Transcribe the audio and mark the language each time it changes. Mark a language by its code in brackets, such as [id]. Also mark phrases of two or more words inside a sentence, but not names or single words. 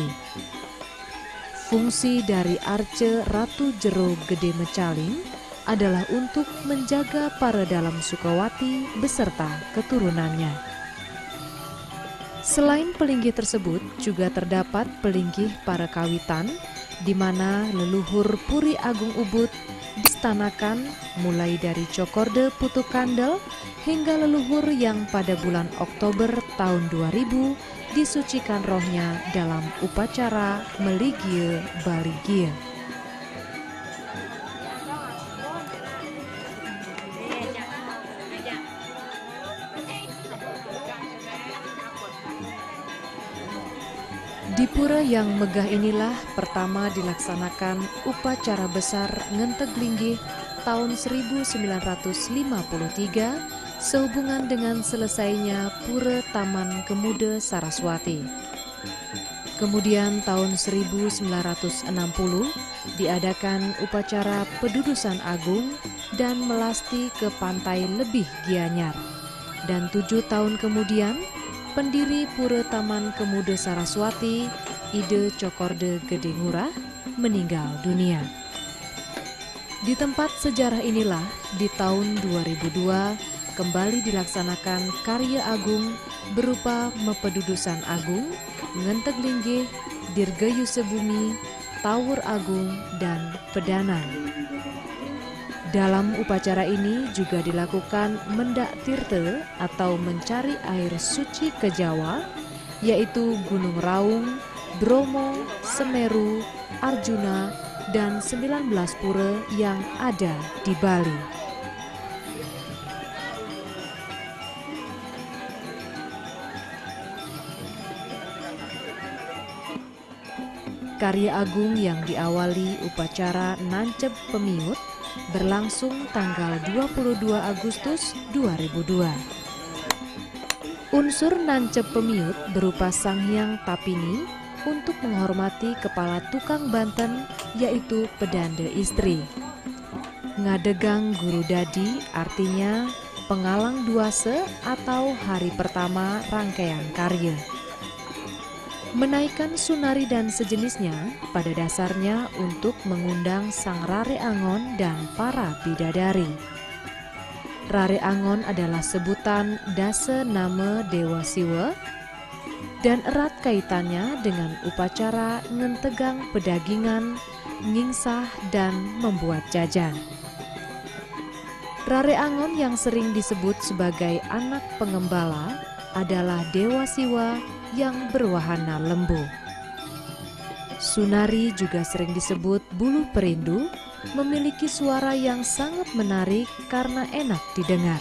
[id] Fungsi dari arca Ratu Jero Gede Mecaling adalah untuk menjaga para dalam Sukawati beserta keturunannya. Selain pelinggih tersebut, juga terdapat pelinggih para kawitan, di mana leluhur Puri Agung Ubud distanakan mulai dari Cokorde Putu Kandel hingga leluhur yang pada bulan Oktober tahun 2000 disucikan rohnya dalam upacara Meligie Baligie. Di pura yang megah inilah pertama dilaksanakan upacara besar Ngenteg Linggih tahun 1953 sehubungan dengan selesainya Pura Taman Kemuda Saraswati. Kemudian tahun 1960 diadakan upacara Pedudusan Agung dan melasti ke Pantai Lebih Gianyar. Dan 7 tahun kemudian, pendiri Pura Taman Kemuda Saraswati, Ide Cokorde Gede Ngurah, meninggal dunia. Di tempat sejarah inilah, di tahun 2002, kembali dilaksanakan karya agung berupa Mepedudusan Agung, Ngenteg Linggih, Dirgayu Sebumi, Tawur Agung, dan Pedanan. Dalam upacara ini juga dilakukan mendak tirte atau mencari air suci ke Jawa, yaitu Gunung Raung, Bromo, Semeru, Arjuna, dan 19 pura yang ada di Bali. Karya agung yang diawali upacara Nancep Pemiut berlangsung tanggal 22 Agustus 2002. Unsur Nancep Pemiut berupa Sanghyang Tapini untuk menghormati kepala tukang Banten, yaitu pedanda istri. Ngadegang Guru Dadi artinya pengalang duase atau hari pertama rangkaian karya. Menaikkan sunari dan sejenisnya pada dasarnya untuk mengundang sang Rare Angon dan para bidadari. Rare Angon adalah sebutan dase nama Dewa Siwa dan erat kaitannya dengan upacara ngentegang pedagingan, ngingsah, dan membuat jajan. Rare Angon yang sering disebut sebagai anak pengembala adalah Dewa Siwa yang berwahana lembu. Sunari juga sering disebut buluh perindu, memiliki suara yang sangat menarik karena enak didengar.